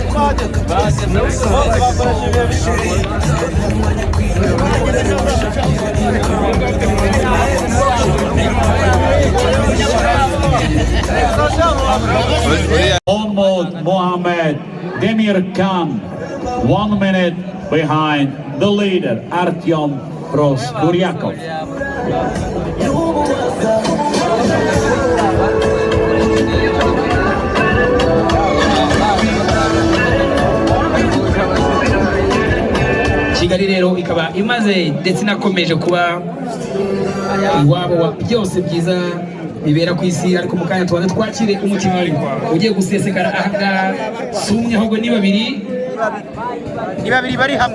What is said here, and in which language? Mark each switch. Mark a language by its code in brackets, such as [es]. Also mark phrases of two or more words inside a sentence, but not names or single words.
[en] Onmod Mohamed Demir Khan, 1 minute behind the leader, Artyom Proskuryakov. [rw] Kigali rero ikaba imaze ndetse nakomeje kuba iwabo wa byose byiza bibera ku isi, ariko mu kanya tubanze twakire umukinnyi ugiye gusesekara ahangaha sumye ahubwo ni babiri bari hamwe.